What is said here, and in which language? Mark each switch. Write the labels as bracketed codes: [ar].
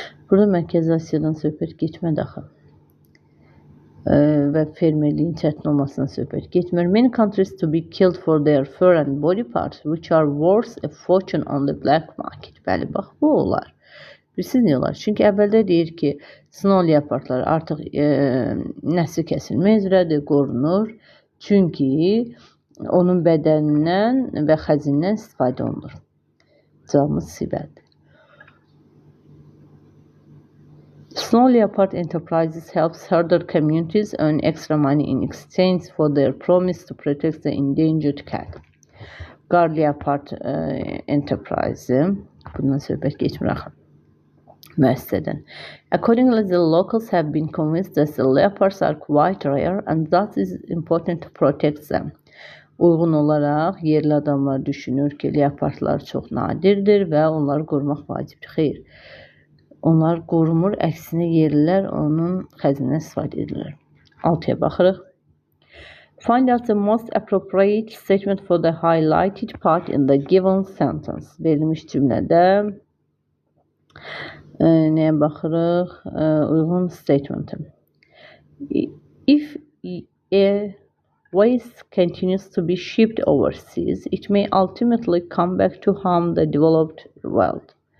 [az] Burada Mərkəzi Asiyadan söhbət getmədi axı. Və fermerliyin çətin olmasından söhbət getmir. [en] Many countries to be killed for their fur and body parts, which are worth a fortune on the black market. [az] Bəli, bax, bu olar. Bilirsiniz nə olar? Çünki əvvəldə deyir ki, snow leopardlar artıq nəsli kəsilmək üzrədir, qorunur. Çünki onun bədənindən və xəzinindən istifadə olunur. Cavabımız C-bədir. [en] Snow leopard enterprises helps herder communities earn extra money in exchange for their promise to protect the endangered cat. [az] Qar leopard enterprise, bundan söhbət geçmir axı. Müəssisədən. [en] Accordingly, the locals have been convinced that the leopards are quite rare and thus it is important to protect them. [az] Uyğun olaraq yerli adamlar düşünür ki, leopardlar çox nadirdir və onları qorumaq vacibdir. Xeyr, onlar qorumur, əksinə yerlilər onun xəzinə istifadə edirlər. 6-ya baxırıq. [en] Find out the most appropriate statement for the highlighted part in the given sentence. [az] Verilmiş cümlədə nəyə baxırıq? Uyğun statement. [en] If a waste continues to be shipped overseas, it may ultimately come back to harm the developed world.